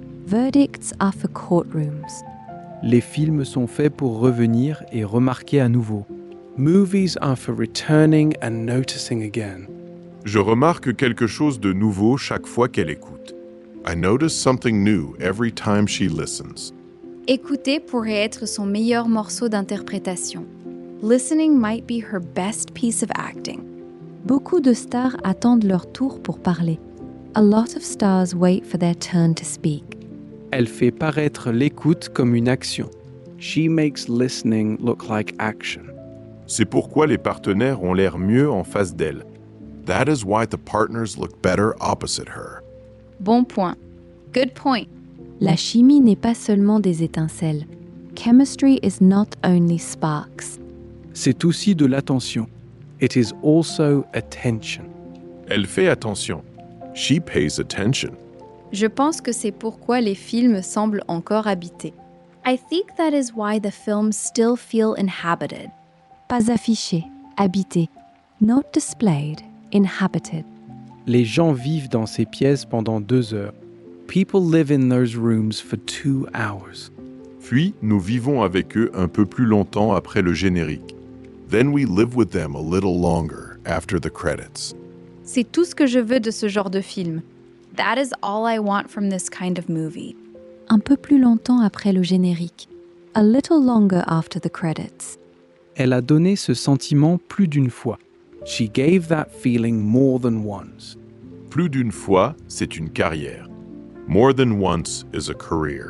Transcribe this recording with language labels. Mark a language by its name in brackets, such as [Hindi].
[English] Verdicts are for courtrooms. [French] Les films sont faits pour revenir et remarquer à nouveau. [English] Movies are for returning and noticing again. [French] Je remarque quelque chose de nouveau chaque fois qu'elle écoute. [English] I notice something new every time she listens. [French] Écouter pourrait être son meilleur morceau d'interprétation. [English] Listening might be her best piece of acting. [French] Beaucoup de stars attendent leur tour pour parler. [English] A lot of stars wait for their turn to speak. [French] Elle fait paraître l'écoute comme une action. [English] She makes listening look like action. [French] C'est pourquoi les partenaires ont l'air mieux en face d'elle. [English] That is why the partners look better opposite her. [French] Bon point. [English] Good point. [French] La chimie n'est pas seulement des étincelles. [English] Chemistry is not only sparks. [French] C'est aussi de l'attention. [English] It is also attention. [French] Elle fait attention. [English] She pays attention. [French] Je pense que c'est pourquoi les films semblent encore habités. [English] I think that is why the films still feel inhabited. [French] Pas affichés, habités. [English] Not displayed, inhabited. [French] Les gens vivent dans ces pièces pendant 2 heures. [English] People live in those rooms for 2 hours. [French] Puis, nous vivons avec eux un peu plus longtemps après le générique. [English] Then we live with them a little longer after the credits. [French] C'est tout ce que je veux de ce genre de film. [English] That is all I want from this kind of movie. [French] Un peu plus longtemps après le générique. [English] A little longer after the credits. [French] Elle a donné ce sentiment plus d'une fois. [English] She gave that feeling more than once. [French] Plus d'une fois, c'est une carrière. [English] More than once is a career.